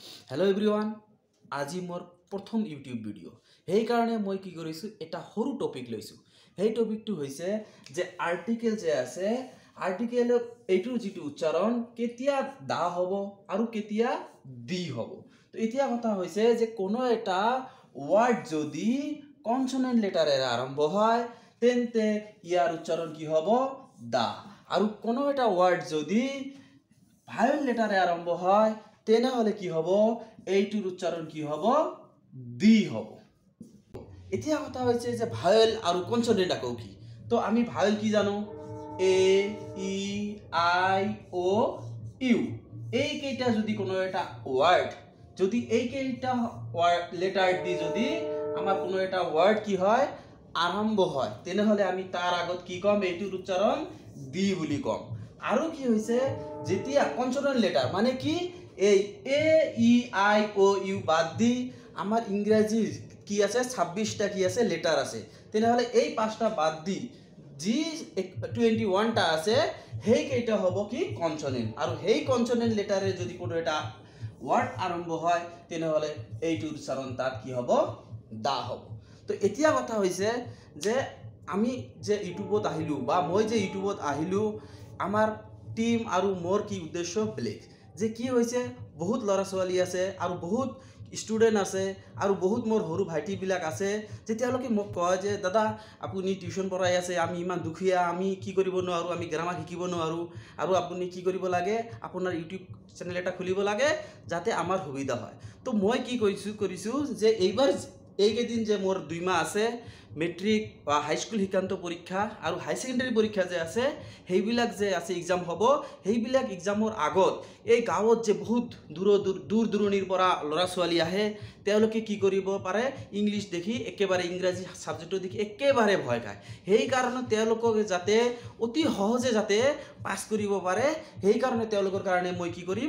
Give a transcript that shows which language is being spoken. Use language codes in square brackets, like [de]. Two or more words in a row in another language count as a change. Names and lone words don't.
[en] hello everyone [as] আজি মোৰ প্ৰথম ইউটিউব ভিডিঅ সেই কাৰণে মই কি কৰিছো এটা সৰু টপিক লৈছো সেই টপিকটো হৈছে যে আৰ্টিকেল যে আছে আৰ্টিকেল এইটোৰ যেটো উচ্চাৰণ কেতিয়া দা হ'ব আৰু কেতিয়া দি হ'ব তো এতিয়া কথা হৈছে যে কোনো এটা ওয়ার্ড যদি [en] consonant letterৰে [as] আৰম্ভ হয় তেন্তে ইয়াৰ উচ্চাৰণ কি হ'ব দা আৰু কোনো এটা ওয়ার্ড যদি [en] vowel letterে [as] আৰম্ভ হয় তেনেহলে কি হ'ব এইটোৰ উচ্চাৰণ কি হ'ব দি হ'ব এতিয়া কথা হৈছে যে ভায়েল আৰু কনসোনেন্ট আকো কি তো আমি ভায়েল কি জানো এ ই আই ও ইউ এই কেইটা যদি কোনো এটা ওয়ার্ড যদি এই কেইটা লেটার দি যদি আমাৰ কোনো এটা ওয়ার্ড কি হয় আৰম্ভ হয় তেনেহলে আমি তাৰ আগত কি কম এইটোৰ উচ্চাৰণ দি বুলি কম আৰু কি হৈছে যেতিয়া [en] consonant letter [as] মানে কি এই এ ই আই ও ইউ বাদ দি আমার ইংরেজি কি আছে 26টা কি আছে লেটার আছে তেনেহলে এই পাঁচটা বাদ দি জি 21টা আছে হেই কেইটা হ'ব কি কনসোনেন্ট আৰু হেই [en] consonant letterে [as] যদি কোনো এটা ওয়ার্ড আৰম্ভ হয় তেনেহলে এইটোৰ উচ্চাৰণ তাত কি হ'ব দা হ'ব তো এতিয়া কথা হৈছে যে আমি যে ইউটিউবত আহিলো বা মই যে ইউটিউবত আহিলো আমার টিম আৰু মোর কি উদ্দেশ্য বেলেগ যে কি হৈছে বহুত লৰা ছোৱালী আছে আৰু বহুত ষ্টুডেন্ট আছে আৰু বহুত মোর সৰু ভাইটি বিলাক আছে যে তেওঁলোকে মোক কয় যে দাদা আপুনি টিউশন পঢ়াই আছে আমি ইমান দুখিয়া আমি কি কৰিব নোৱাৰো আমি গ্ৰামাৰ শিকিব নোৱাৰো আৰু আপুনি কি কৰিব লাগে আপোনাৰ ইউটিউব চেনেল এটা খুলিব লাগে যাতে আমাৰ সুবিধা হয় তো মই কি কৰিছো যে এইবাৰ এই কেদিন যে মোর 2 মাহ আছে মেট্রিক বা হাই স্কুল শিক্ষান্ত পরীক্ষা আর হাই সেকেন্ডারি পরীক্ষা যে আছে সেইবিলাক যে আছে এক্সাম হব সেইবিলাক এক্সামৰ আগত এই গাঁৱত যে বহুত দূৰ দূৰণিৰ পৰা ল'ৰা ছোৱালী আহে তেওঁলোকে কি কৰিব পাৰে ইংলিশ দেখি একেবাৰে ইংৰাজী সাবজেক্টটো দেখি একেবাৰে ভয় খায় সেই কাৰণে তেওঁলোকক যাতে অতি সহজে যাতে পাস কৰিব পাৰে সেই কাৰণে তেওঁলোকৰ কাৰণে মই কি কৰিম